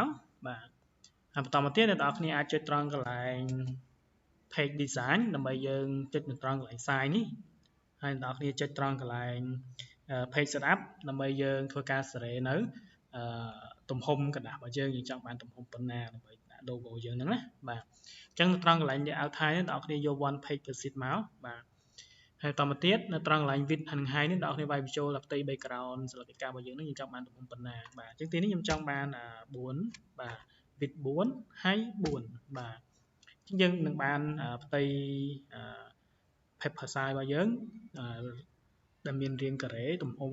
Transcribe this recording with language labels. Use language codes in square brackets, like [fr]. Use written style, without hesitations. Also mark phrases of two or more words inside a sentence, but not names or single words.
[km] បាទបន្តមកទៀតអ្នកនរគ្នាអាចចុចត្រង់កន្លែង [en] page design [km] ដើម្បីយើងចុចនៅត្រង់កន្លែង size នេះហើយអ្នកនរគ្នាចុចត្រង់កន្លែង [en] page setup [km] ដើម្បីយើងធ្វើការសេរីនៅទំហំกระดาษរបស់យើងចង់បានទំហំប៉ុណ្ណាដើម្បីដាក់ logo យើងហ្នឹងណាបាទអញ្ចឹងនៅត្រង់កន្លែង [en] layout type [km] នេះអ្នកនរគ្នាយក [en] one page per sheet [km] មកបាទហើយបន្តមកទៀតនៅត្រង់កន្លែង width និង height នេះអ្នកនរគ្នាវាយបញ្ចូលដល់ផ្ទៃ background សិល្បកម្មរបស់យើងហ្នឹងយើងចង់បានទំហំប៉ុណ្ណាបាទអញ្ចឹងទីនេះខ្ញុំចង់បាន4បាទ [en] width 4 height 4 [km] បាទយើងនឹងបានផ្ទៃ [en] paper size [km] របស់យើងដែលមានរាងការ៉េទំហំ